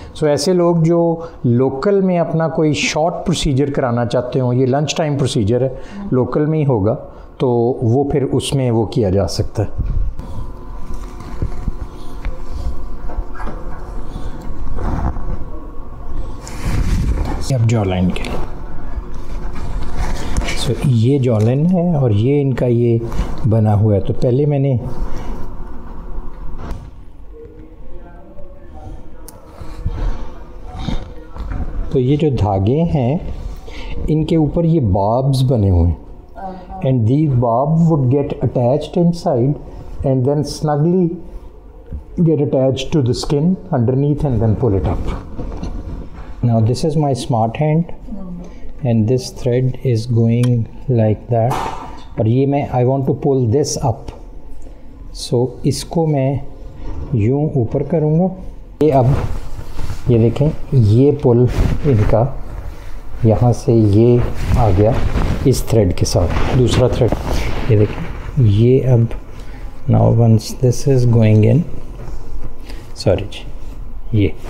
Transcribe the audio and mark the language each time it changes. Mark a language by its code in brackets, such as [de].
[ur] سو ایسے لوگ جو لوکل میں اپنا کوئی شارٹ پروسیجر کرانا چاہتے ہوں, یہ لنچ ٹائم پروسیجر ہے, لوکل میں ہی ہوگا تو وہ پھر اس میں وہ کیا جا سکتا ہے. اب جو لائن کے لیے سو یہ جو لائن ہے اور یہ ان کا یہ بنا ہوا ہے. تو پہلے میں نے تو یہ جو دھاگے ہیں ان کے اوپر یہ بابز بنے ہوئے ہیں [en] and these barbs would get attached inside and then snugly get attached to the skin underneath and then pull it up. Now this is my smart hand and this thread is going like that. [ur] اور یہ میں [en] I want to pull this up. [ur] So اس کو میں یوں اوپر کروں گا. یہ اب یہ دیکھیں یہ پل ان کا یہاں سے یہ آ گیا اس تھریڈ کے ساتھ. دوسرا تھریڈ یہ دیکھیں یہ اب [en] now once this is going in sorry [ur] جی یہ.